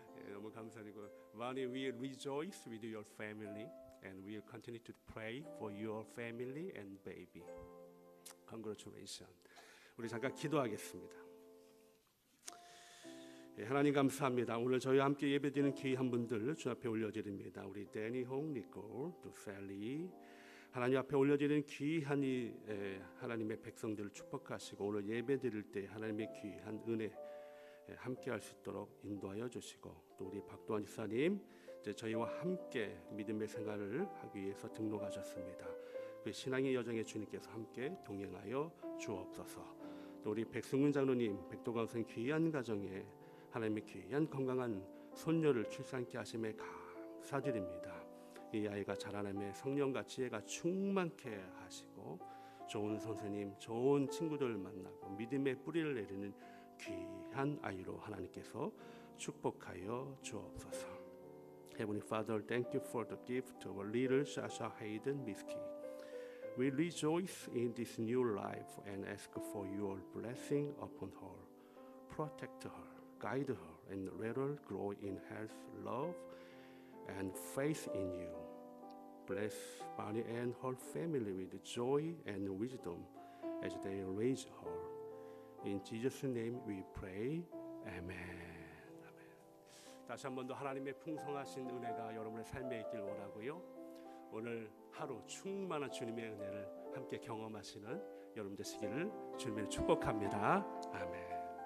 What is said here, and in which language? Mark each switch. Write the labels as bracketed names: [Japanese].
[Korean] 너무 감사드리고 [English] Barney will rejoice with your family and will continue to pray for your family and baby. Congratulations. [Korean] 우리 잠깐 기도하겠습니다. 하나님 감사합니다. 오늘 저희와 함께 예배드리는 귀한 분들 주 앞에 올려드립니다. 우리 데니 홍, 니콜, 또 셀리 하나님 앞에 올려드리는 귀한 이 하나님의 백성들을 축복하시고 오늘 예배드릴 때 하나님의 귀한 은혜 함께할 수 있도록 인도하여 주시고 또 우리 박도환 집사님 이제 저희와 함께 믿음의 생활을 하기 위해서 등록하셨습니다. 그 신앙의 여정에 주님께서 함께 동행하여 주옵소서. 또 우리 백승훈 장로님, 백도관 선생 귀한 가정에 하나님의 귀한 건강한 손녀를 출산케 하심에 감사드립니다. 이 아이가 자라남에 성령과 지혜가 충만케 하시고 좋은 선생님, 좋은 친구들 만나고 믿음의 뿌리를 내리는 귀한 아이로 하나님께서 축복하여 주옵소서. [English] Heavenly Father, thank you for the gift of our little Sasha Hayden Miski. We rejoice in this new life and ask for your blessing upon her. Protect her, guide her, and let her grow in health, love, and faith in you. Bless Barney and her family with joy and wisdom as they raise her. In Jesus' name we pray. Amen. [Korean] 다시 한 번 더 하나님의 풍성하신 은혜가 여러분의 삶에 있길 원하고요. 오늘 하루 충만한 주님의 은혜를 함께 경험하시는 여러분 되시기를 주님을 축복합니다. 아멘.